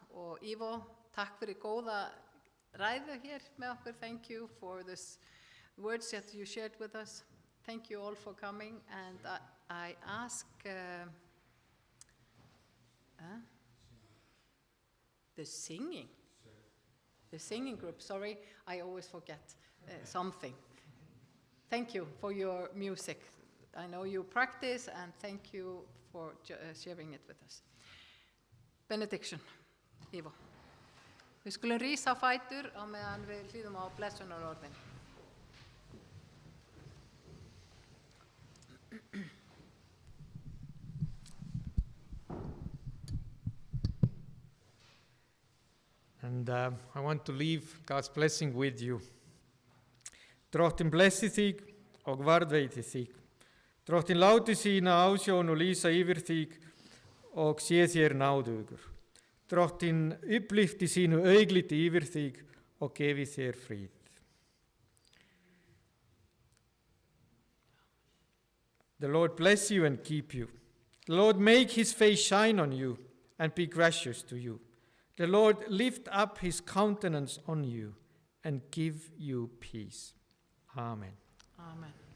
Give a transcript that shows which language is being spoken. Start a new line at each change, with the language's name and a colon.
Icelandic: Og Ivo, takk fyrir góða ræðu hér með okkur.
English: Thank you for this words that you shared with us. Thank you all for coming, and I ask the singing group, sorry, I always forget something. Thank you for your music. I know you practice, and thank you for sharing it with us. Benediction, Ivo.
Icelandic: Við skulum rísa á fætur á meðan við hlýðum á blessunarorðin.
English: And I want to leave God's blessing with you.
Icelandic: Drottin blessi þig og varðveiti þig. Drottin láti sína ásjón og lýsa yfir þig og sé þér náðugur. Drottin upplyfti sínu augliti yfir þig og gefi þér frið.
English: The Lord bless you and keep you. The Lord make his face shine on you and be gracious to you. The Lord lift up his countenance on you and give you peace. Amen. Amen.